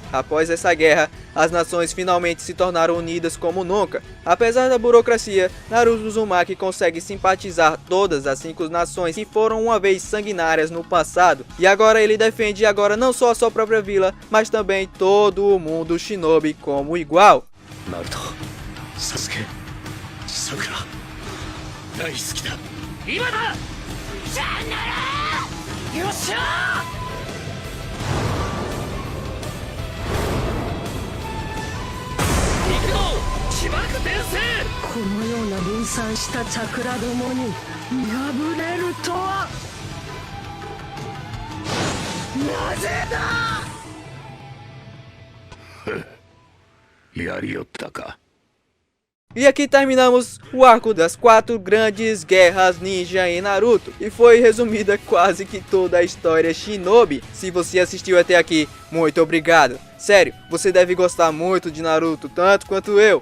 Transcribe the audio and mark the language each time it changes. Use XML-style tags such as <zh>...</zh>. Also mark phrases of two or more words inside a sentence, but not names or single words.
<pt>Após essa guerra, as nações finalmente se tornaram unidas como nunca. Apesar da burocracia, Naruto Uzumaki consegue simpatizar todas as 5 nações que foram uma vez sanguinárias no passado. E agora ele defende não só a sua própria vila, mas também todo o mundo shinobi como igual. Naruto, Sasuke, Sakura,</pt> <ja>大好きだ。今ださよならよっしゃ行くぞ起爆転生。このような分散したチャクラどもに見破れるとはなぜだ。やりよったか。</ja> <pt>E aqui terminamos o arco das 4 grandes guerras ninja em Naruto. E foi resumida quase que toda a história shinobi. Se você assistiu até aqui, muito obrigado. Sério, você deve gostar muito de Naruto, tanto quanto eu.</pt>